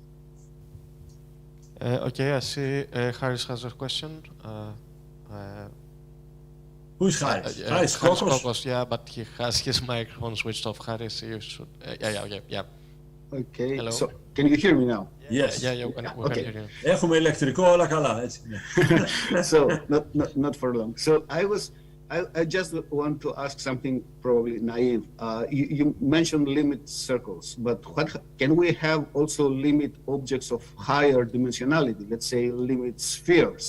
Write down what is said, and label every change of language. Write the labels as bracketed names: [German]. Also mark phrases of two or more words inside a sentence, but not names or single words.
[English] Okay, I see Harris has a question. Who's Harris? Harris Kokos, yeah, but he has his microphone switched off. Harris, you should. Yeah. Okay. Hello. So, can you hear me now? Yes. Yeah, we can hear you. [Greek] Έχουμε ηλεκτρικό, όλα καλά, έτσι. [English] So, not for long. So, I just want to ask something probably naive. You mentioned limit circles, but can we have also limit objects of higher dimensionality? Let's say limit spheres.